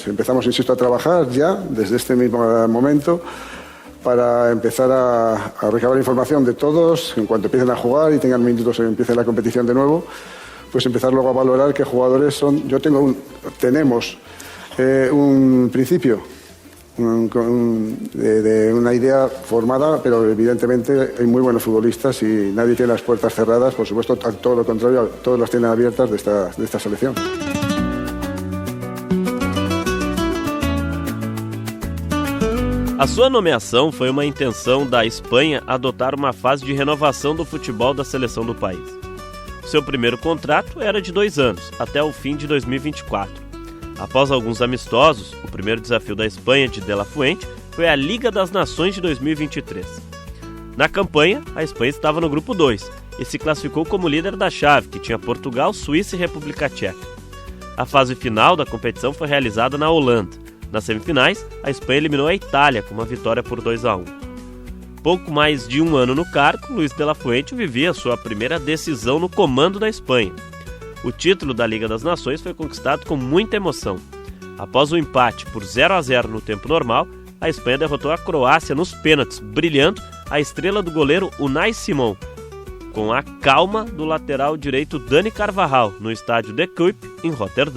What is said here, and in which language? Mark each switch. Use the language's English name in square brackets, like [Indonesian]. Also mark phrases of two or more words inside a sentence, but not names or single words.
[Spanish] Empezamos, insisto, a trabajar ya desde este mismo momento para empezar a recabar información de todos en cuanto empiecen a jugar y tengan minutos y empiece la competición de nuevo, pues empezar luego a valorar qué jugadores son. Tenemos un principio de una idea formada, pero evidentemente hay muy buenos futbolistas y nadie tiene las puertas cerradas. Por supuesto, todo lo contrario, todos las tienen abiertas de esta selección. [Portuguese] A sua nomeação foi uma intenção da Espanha adotar uma fase de renovação do futebol da seleção do país. Seu primeiro contrato era de 2 anos, até o fim de 2024. Após alguns amistosos, o primeiro desafio da Espanha de la Fuente foi a Liga das Nações de 2023. Na campanha, a Espanha estava no grupo 2 e se classificou como líder da chave, que tinha Portugal, Suíça e República Tcheca. A fase final da competição foi realizada na Holanda. Nas semifinais, a Espanha eliminou a Itália com uma vitória por 2-1. Pouco mais de um ano no cargo, Luis de la Fuente vivia sua primeira decisão no comando da Espanha. O título da Liga das Nações foi conquistado com muita emoção. Após o empate por 0-0 no tempo normal, a Espanha derrotou a Croácia nos pênaltis, brilhando a estrela do goleiro Unai Simón, com a calma do lateral direito Dani Carvajal, no estádio De Kuip, em Roterdã.